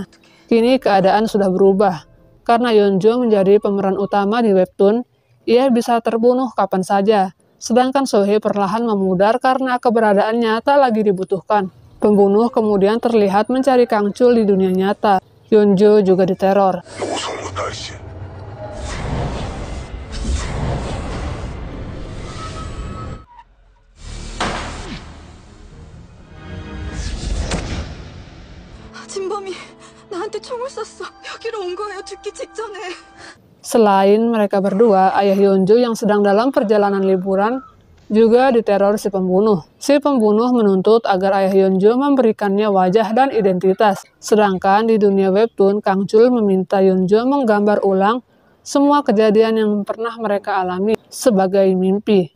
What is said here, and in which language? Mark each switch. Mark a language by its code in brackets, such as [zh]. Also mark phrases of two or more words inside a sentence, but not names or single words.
[id] Kini keadaan sudah berubah. Karena Yeonjo menjadi pemeran utama di webtoon, ia bisa terbunuh kapan saja. Sedangkan Sohee perlahan memudar karena keberadaannya tak lagi dibutuhkan. Pembunuh kemudian terlihat mencari Kang Chul di dunia nyata. Yeonjo juga diteror. [ko] 진범이 나한테 총을 쐈어. 여기로 온 거예요. 죽기 직전에. [id] Selain mereka berdua, ayah Yeonjo yang sedang dalam perjalanan liburan juga diteror si pembunuh. Si pembunuh menuntut agar ayah Yeonjo memberikannya wajah dan identitas. Sedangkan di dunia webtoon, Kang Chul meminta Yeonjo menggambar ulang semua kejadian yang pernah mereka alami sebagai mimpi.